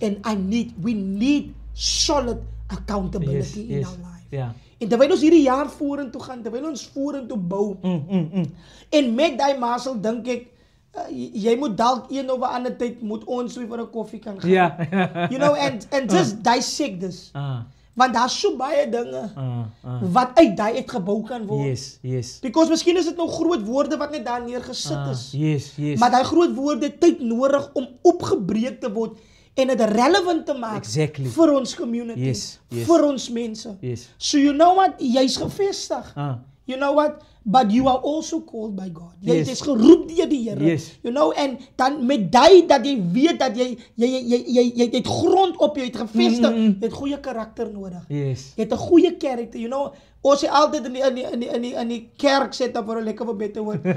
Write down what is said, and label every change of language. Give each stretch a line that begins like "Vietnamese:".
English: And we need solid accountability in our life.
Afrikaans: Ja. En terwyl ons hierdie jaar vorentoe gaan, terwyl ons vorentoe bou, en met die masel dink ek, jy moet dalk een of ander tyd moet ons weer vir 'n koffie kan gaan.
English: You know, and just dissect this.
Afrikaans: Want daar's so baie dinge wat uit daai uitgebou kan word.
English: Yes.
Afrikaans: Because miskien is dit nou groot woorde wat net daar neergesit is.
English: Yes.
Afrikaans: Maar daai groot woorde tyd nodig om opgebreek te word en dit relevant te maak vir ons community, vir ons mense.
English: So you know what,
Afrikaans: jy's gevestig.
English: You know what? But you are also called by God.
Afrikaans: Jy is geroep deur die Here. You know, en dan met daai dat jy weet dat jy het grond op jou, het gevestig, jy het goeie karakter nodig. Jy het 'n goeie karakter, you know. Ons sê altyd in die kerk sê dan vir 'n lekker beter woord.